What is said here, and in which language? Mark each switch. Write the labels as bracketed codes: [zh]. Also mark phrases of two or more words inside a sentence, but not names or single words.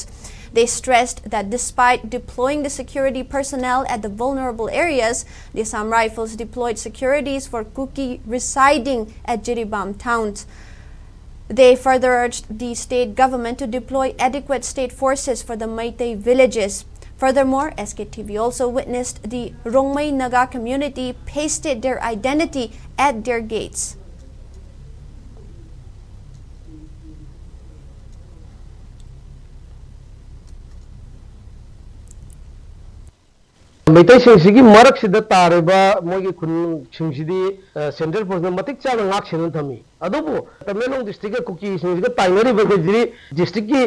[en] They stressed that despite deploying the security personnel at the vulnerable areas, the Assam Rifles deployed securities for Kuki residing at Jiribam towns. They further urged the state government to deploy adequate state forces for the Meitei villages. Furthermore, SKTV also witnessed the Rongmei Naga community pasted their identity at their gates. [mni] Meitei singsi marak sida tareba mogi khun singsi [en] central force [mni] matik chana ngak senon thami adubu Tamenglong district Kuki singsi tainari ba jiri district ki